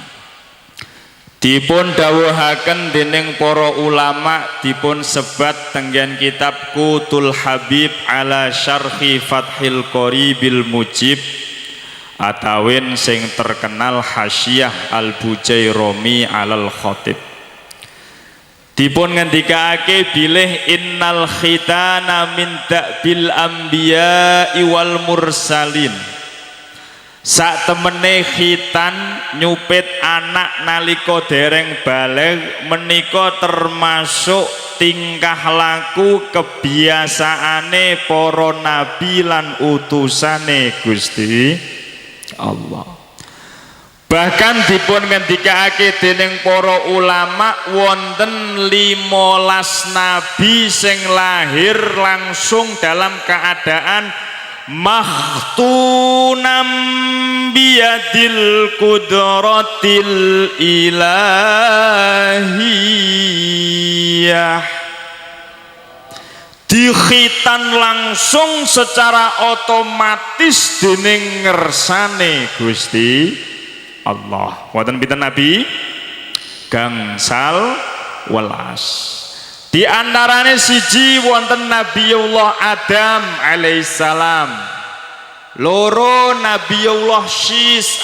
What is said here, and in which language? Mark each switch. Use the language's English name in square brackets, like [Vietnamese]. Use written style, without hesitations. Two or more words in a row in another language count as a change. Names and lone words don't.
[Javanese] Dipun dawuhaken dening para ulama, dipun sebat tenggen kitab Qutul Habib ala syarhi Fathil Qoribil Mujib, atawin sing terkenal Hasyiyah Al-Bujairami alal Khatib. Dipun ngendikake bilih [Arabic] innal khitana min da'bil anbiya'i wal mursalin [Javanese] sak temene khitan nyupit anak nalika dereng baligh menika termasuk tingkah laku kebiasaane para nabi lan utusane Gusti Allah. Bahkan dipun ngendikake dening para ulama wonten 15 nabi sing lahir langsung [Indonesian] dalam keadaan [Arabic] mahtunam biyadil kudratil ilahiyah, [Indonesian] dikhitan langsung secara otomatis [Javanese] dening ngersane Gusti Allah. Wonten pinten nabi? Gangsal welas. Di antarane siji wonten Nabiullah Adam alaihissalam, loro Nabiullah Syis